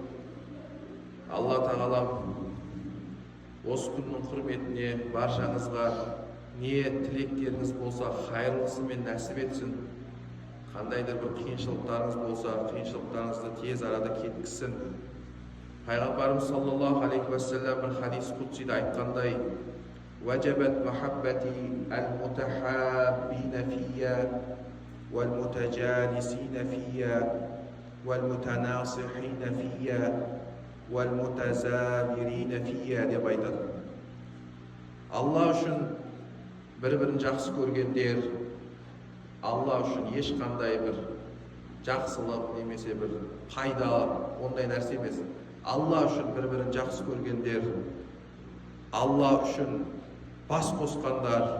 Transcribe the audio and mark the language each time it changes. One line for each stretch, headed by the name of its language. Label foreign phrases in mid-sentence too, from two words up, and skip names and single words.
Kazakh: Алла Тағалам осы күннің құрметіне баршаңызға не тілектеріңіз болса хайырлысымен нәсіп етсін. Қандайда бір қиыншылықтарыңыз болса, қиыншылықтарыңызды тез арада кеткізсін. Пайғамбарымыз
Arabic: صلى الله عليه وسلم
Kazakh: бір хадис құдсида айтқандай:
Arabic: "وجبت محبتي للمتحابين في والمتجالسين في والمتناصحين في والمتزاورين في"
Kazakh: деп айтады. Алла үшін бір-бірін жақсы көргендер, Алла үшін ешқандай бір жақсылық немесе бір пайда ондай нәрсе емес. Алла үшін бір-бірін жақсы көргендер, Алла үшін бас қосқандар.